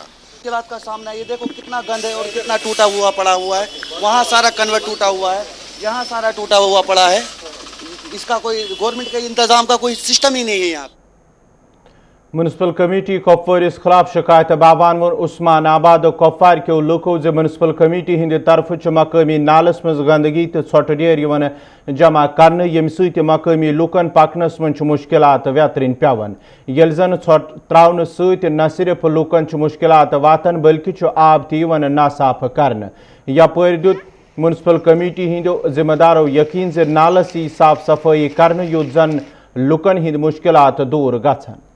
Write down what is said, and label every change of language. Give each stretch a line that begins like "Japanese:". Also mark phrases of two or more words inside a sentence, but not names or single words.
Hindi: मुश्किलात का सामना, ये देखो कितना गंद है और कितना टूटा हुआ पड़ा हुआ है। वहाँ सारा कन्वर्ट टूटा हुआ है, यहाँ सारा टूटा हुआ पड़ा है। इसका कोई गवर्नमेंट के इंतजाम का कोई सिस्टम ही नहीं है यहाँ।
Kashmiri: म्यूनसिपल कमेटी कुपवार इस खिलाफ शिकायत बावान उस्मान आबाद कुपवार के लुको जे म्यूनसिपल कमेटी हंद तरफ मकामी नालस मज गंदगी तो छोट डेर जमा कर यम सत मकामी लुकन पकनस मज मुश्किलात वेतरिन पेवन। येल जन छोट त्रावन सत न सिर्फ लुकन मुश्किलात वातन बल्कि आब तन नासाफ कर। यपर दुत म्यूनसिपल कमेटी हिंदो जिम्मेदारों यकीन जे नालस यी साफ सफाई कर युत जन लुकन हिंद मुश्किलात दूर गछन।